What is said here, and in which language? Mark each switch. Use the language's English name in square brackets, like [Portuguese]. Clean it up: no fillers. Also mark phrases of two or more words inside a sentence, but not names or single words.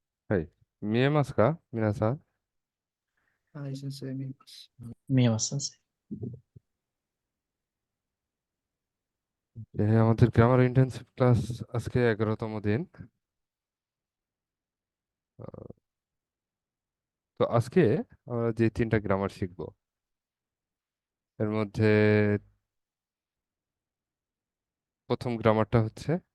[Japanese] はい。見えますか皆さん。はい、先生見ます。見えます先生。 [Bangla] আমাদের [English] grammar intensive class [Bangla] আজকে 11তম দিন। আহ, তো আজকে আমরা যে তিনটা গ্রামার শিখবো এর মধ্যে প্রথম গ্রামারটা হচ্ছে